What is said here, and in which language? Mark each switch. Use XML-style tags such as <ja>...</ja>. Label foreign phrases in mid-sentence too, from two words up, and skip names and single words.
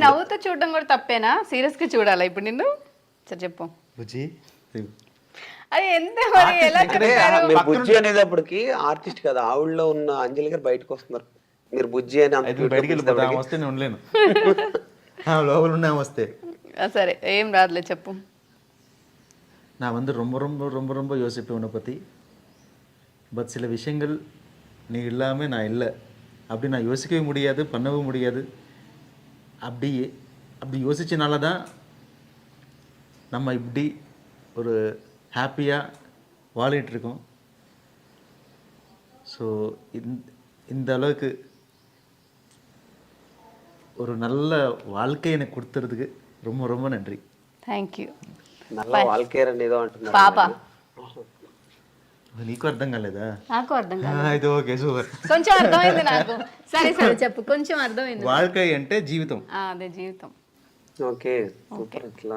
<te>నవ్వుతూ చూడడం కూడా తప్పేనా? సీరియస్ గా చూడాలా ఇప్పుడు నిన్ను? సరే చెప్పు. బుజ్జి అది ఎంత మరి ఎలా చెప్పారు? మీరు బుజ్జి అనేటప్పటికి ఆర్టిస్ట్ కదా, ఆవిడలో ఉన్న అంజలి గారు బయటకు వస్తున్నారు. మీరు బుజ్జి అని బయటికి వెళ్ళిపోతా వస్తే నేను ఉండలేను. లోపల ఉన్నా వస్తే. సరే ఏం రాదులే చెప్పు.</te> <ta>நான் வந்து ரொம்ப ரொம்ப ரொம்ப ரொம்ப யோசிப்பேன் உன்னை பற்றி. பட் சில விஷயங்கள் நீ இல்லாமல் நான் இல்லை, அப்படி நான் யோசிக்கவே முடியாது, பண்ணவும் முடியாது. அப்படி யோசிச்சனால தான் நம்ம இப்படி ஒரு ஹாப்பியாக வாழிட்டுருக்கோம். ஸோ இந்த அளவுக்கு ஒரு நல்ல வாழ்க்கை எனக்கு கொடுத்துறதுக்கு ரொம்ப ரொம்ப நன்றி.</ta> <en>Thank you.</en> <te>నల్ల వాల్కేర్ ఏదో అంటున్నారు. పాప నీకు అర్థం కాలేదా? నాకు అర్థం కాదు. అయితే ఓకే సూపర్. కొంచెం అర్థమైంది నాకు. సరే సరే చెప్పు, కొంచెం అర్థమైంది. வாழ்க்கை అంటే జీవితం. అదే జీవితం. ఓకే సూపర్. అట్లా</te>